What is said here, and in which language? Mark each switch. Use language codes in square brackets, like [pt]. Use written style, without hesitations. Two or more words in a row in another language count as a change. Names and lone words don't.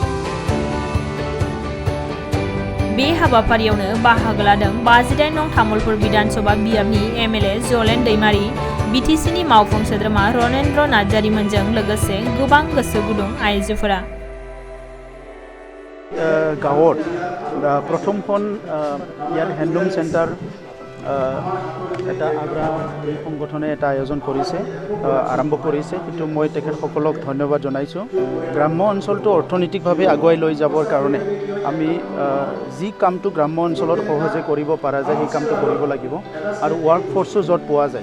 [brx] बे हाबाफारियावनो बाहागो लादों 58 नं तामुलपुर विधानसभा बियाबनि एमएलए जलेन दैमारी, बिटिसिनि मावफुं सोद्रोमा रनेन्द्र नार्जारीमोनजों लोगोसे गोबां गोसो गुदुं आइजोफोरा। [as] गाँवत प्रथमখন ইয়াত হেণ্ডলুম চেণ্টাৰ এটা আগ্ৰা সংগঠনে এটা আয়োজন কৰিছে, আৰম্ভ কৰিছে, কিন্তু মই তেখেতসকলক ধন্যবাদ জনাইছোঁ। গ্ৰাম্য অঞ্চলটো অৰ্থনৈতিকভাৱে আগুৱাই লৈ যাবৰ কাৰণে আমি যি কামটো গ্ৰাম্য অঞ্চলত সহজে কৰিব পৰা যায় সেই কামটো কৰিব লাগিব আৰু ৱৰ্ক ফৰ্চো য'ত পোৱা যায়।